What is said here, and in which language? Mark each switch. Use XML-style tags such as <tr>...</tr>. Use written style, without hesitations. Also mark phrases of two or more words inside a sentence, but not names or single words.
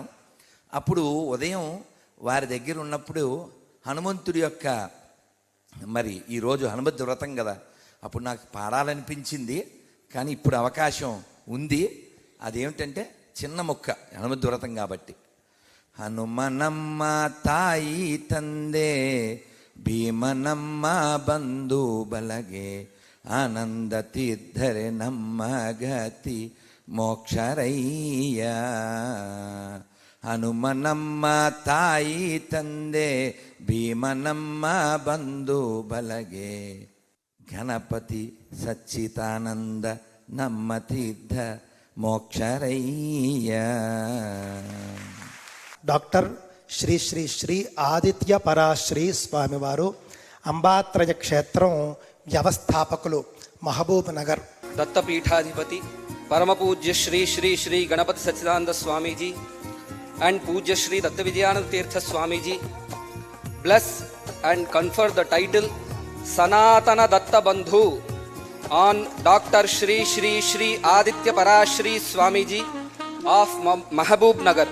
<te>అప్పుడు ఉదయం వారి దగ్గర ఉన్నప్పుడు హనుమంతుడి యొక్క మరి ఈరోజు హనుమత్ వ్రతం కదా, అప్పుడు నాకు పాడాలనిపించింది. కానీ ఇప్పుడు అవకాశం ఉంది. అదేమిటంటే చిన్న ముక్క, హనుమత్ వ్రతం కాబట్టి.</te> <kn>ಹನುಮನಮ್ಮ ತಾಯಿ ತಂದೆ ಭೀಮನಮ್ಮ ಬಂಧು ಬಲಗೆ ಆನಂದ ತೀರ್ಥರೆ ನಮ್ಮ ಗತಿ ಮೋಕ್ಷರಯ್ಯ. ಹನುಮನಮ್ಮ ತಾಯಿ ತಂದೆ ಭೀಮನಮ್ಮ ಬಂಧು ಬಲಗೆ ಗಣಪತಿ ಸಚ್ಚಿದಾನಂದ ನಮ್ಮ ತೀರ್ಥ మోక్షరయ్య.</kn> <te>డాక్టర్ శ్రీ శ్రీ శ్రీ ఆదిత్య పరాశ్రీ స్వామివారు అంబాత్రయ క్షేత్రం వ్యవస్థాపకులు, మహబూబ్ నగర్.</te> <en>Dattapeethadhipati Parama Pujya Sri Sri Sri Ganapati Sachchidananda Swamiji and Pujya Sri Datta Vijayananda Tirtha Swamiji bless and confer the title Sanatana Datta Bandhu on Doctor Sri Sri Sri Aditya Parasri Swamiji of Mahabubnagar.</en>